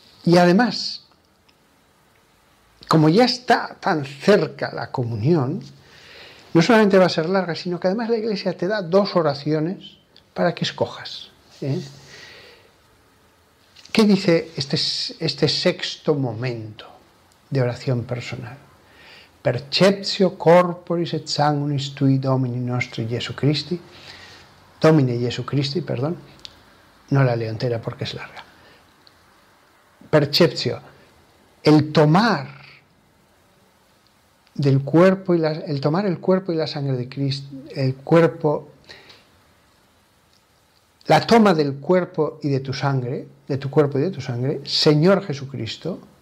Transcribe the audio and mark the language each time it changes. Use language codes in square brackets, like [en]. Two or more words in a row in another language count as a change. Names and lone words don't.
[es] Y además, como ya está tan cerca la comunión, no solamente va a ser larga, sino que además la Iglesia te da 2 oraciones para que escojas. ¿Qué dice este sexto momento de oración personal? [la] Perceptio corporis et sanguinis tui Domini nostri Jesu Christi, Domine Jesu Christi, [es] perdón, no la leo entera porque es larga. Perceptio, el tomar del cuerpo el tomar el cuerpo y la sangre de Cristo, la toma del cuerpo y de tu sangre, de tu cuerpo y de tu sangre, Señor Jesucristo,